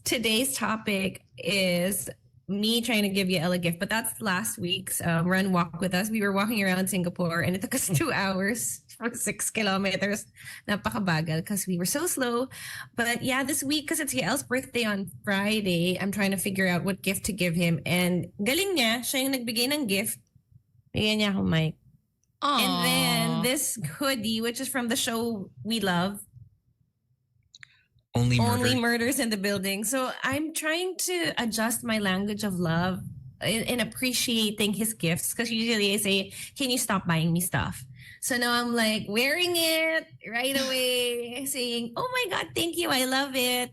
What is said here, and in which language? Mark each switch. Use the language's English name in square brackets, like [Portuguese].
[English] Today's topic is me trying to give you Ella a gift, but that's last week's run walk with us. We were walking around Singapore and it took us 2 hours for 6 kilometers. [Filipino] Napakabagal [English] because we were so slow. But yeah, this week, because it's Yael's birthday on Friday, I'm trying to figure out what gift to give him. [Filipino] And galing niya, siya yung nagbigay ng gift. Bigyan niya ako mic. [English] And then this hoodie, which is from the show we love, Only Only murder. Murders in the Building. So I'm trying to adjust my language of love in appreciating his gifts. Because usually I say, can you stop buying me stuff? So now I'm like wearing it right away, saying, oh my God, thank you, I love it.